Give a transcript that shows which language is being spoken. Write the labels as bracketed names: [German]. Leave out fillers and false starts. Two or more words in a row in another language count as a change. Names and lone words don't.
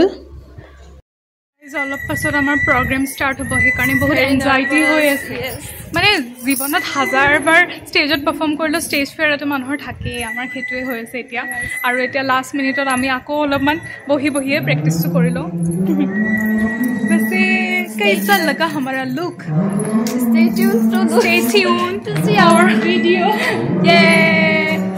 [Assamese] অলপ পাছত আমাৰ [English] program start [Assamese] হ'ব সেইকাৰণে বহুত এনজাইটি হৈ আছে। মানে জীৱনত হাজাৰবাৰ ষ্টেজত পাৰফৰ্ম কৰিলেও [English] stage fear [Assamese] মানুহৰ থাকেই, আমাৰ সেইটোৱে হৈ আছে এতিয়া। আৰু এতিয়া [English] last minute [Assamese] আমি আকৌ অলপমান বহিয়ে প্ৰেক্টিচটো কৰি লওঁ। [Hindi] वैसे कैसा लगा हमारा लुक? [English] Stay tuned to see our video. Yay!